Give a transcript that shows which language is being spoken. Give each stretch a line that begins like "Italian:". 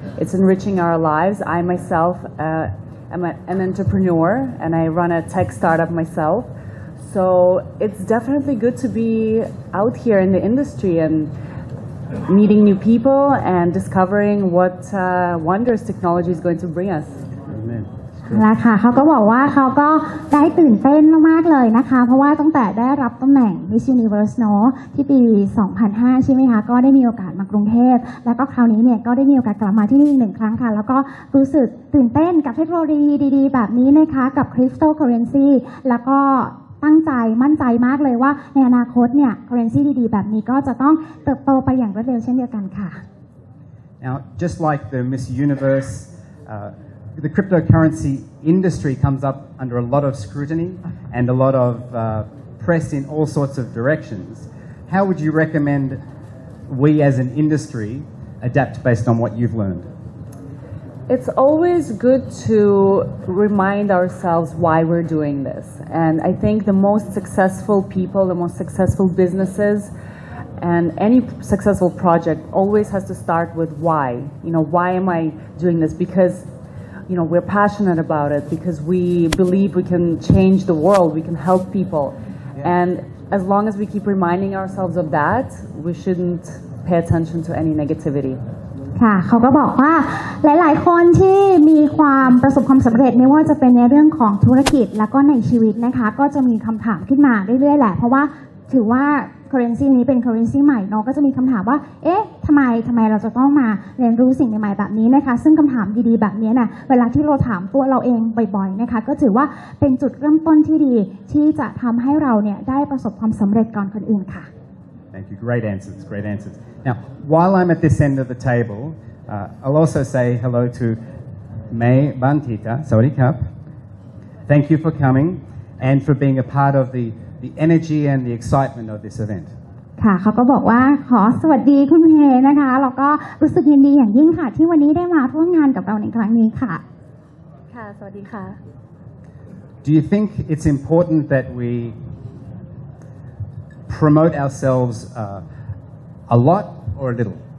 English: It's enriching our lives. I myself am an entrepreneur and I run a tech startup myself. So it's definitely good to be out here in the industry and meeting new people and discovering what wonders technology is going to bring us. Amen.
Thai: แล้วค่ะเขาก็บอกว่าเขาก็ได้ตื่นเต้นมากๆเลยนะคะเพราะว่าตั้งแต่ได้รับตำแหน่ง Miss Universe เนาะที่ปี 2005 ใช่ไหมคะก็ได้มีโอกาสมากรุงเทพแล้วก็คราวนี้เนี่ยก็ได้มีโอกาสกลับมาที่นี่อีก1 ครั้งค่ะแล้วก็รู้สึกตื่นเต้นกับเทคโนโลยีดีๆแบบนี้นะคะกับ cryptocurrency แล้วก็ตั้งใจมั่นใจมากเลยว่าในอนาคตเนี่ย currency ดีๆแบบนี้ก็จะต้องเติบโตไปอย่างรวดเร็วเช่นเดียวกันค่ะ
English: Now, just like the Miss Universe, the cryptocurrency industry comes up under a lot of scrutiny and a lot of press in all sorts of directions. How would you recommend we as an industry adapt based on what you've learned? It's always good to remind ourselves why we're doing this. And I think the most successful people, the most successful businesses, and any successful project always has to start with why. Why am I doing this? Because, we're passionate about it, because we believe we can change the world, we can help people. And as long as we keep reminding ourselves of that, we shouldn't pay attention to any negativity.
Thai: ค่ะเขาก็บอกว่าหลายๆคนที่มีความประสบความสำเร็จไม่ว่าจะเป็นในเรื่องของธุรกิจแล้วก็ในชีวิตนะคะก็จะมีคำถามขึ้นมาเรื่อยๆแหละเพราะว่าถือว่า currency นี้เป็น currency ใหม่เนาะก็จะมีคำถามว่าเอ๊ะทำไมเราจะต้องมาเรียนรู้สิ่งใหม่ๆแบบนี้นะคะซึ่งคำถามดีๆแบบนี้นะเวลาที่เราถามตัวเราเองบ่อยๆนะคะก็ถือว่าเป็นจุดเริ่มต้นที่ดีที่จะทำให้เราเนี่ยได้ประสบความสำเร็จก่อนคนอื่นค่ะ
English: Thank you. Great answers. Great answers. Now, while I'm at this end of the table, I'll also say hello to May Bantita. Sawadee Kap. Thank you for coming and for being a part of the energy and the excitement of this event.
Thai: ค่ะเขาก็บอกว่าขอสวัสดีคุณเฮนะคะแล้วก็รู้สึกยินดีอย่างยิ่งค่ะที่วันนี้ได้มาร่วมงานกับเราในครั้งนี้ค่ะค่ะสวัสดีค่ะ
English: Do you think it's important that we promote ourselves a lot or a little?